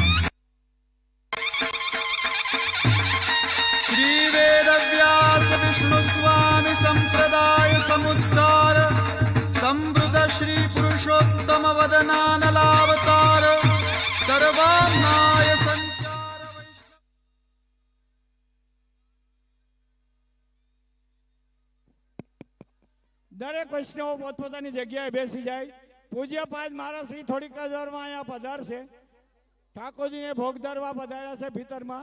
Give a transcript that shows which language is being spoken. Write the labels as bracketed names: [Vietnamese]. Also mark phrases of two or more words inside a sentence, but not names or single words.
[Sanskrit] श्री वेदव्यास विष्णु स्वामी संप्रदाय समुद्धार संवृत श्री पुरुषोत्तम वदनानलावतार सर्वाम्नाय संचार [Gujarati] દરેક વૈષ્ણવો પોતપોતાની જગ્યાએ બેસી જાય. પૂજ્યપાદ મહારાજ શ્રી થોડીક જ વારમાં અહીંયા પધારશે. ઠાકોરજીને ભોગ ધરવા પધાર્યા છે ભીતરમાં.